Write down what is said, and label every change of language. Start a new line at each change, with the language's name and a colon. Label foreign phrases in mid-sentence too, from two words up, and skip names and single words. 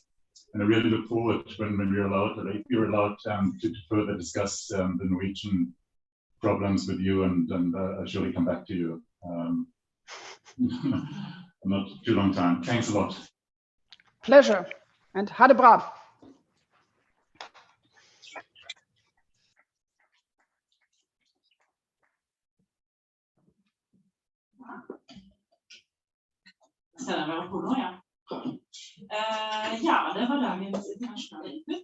English: And I really look forward when we're allowed, or if you're allowed to further discuss the Norwegian problems with you, and I'll surely come back to you. Not too long time. Thanks a lot. Pleasure, and
Norwegian: ha det bra. Ja, det var dagens internasjonale input.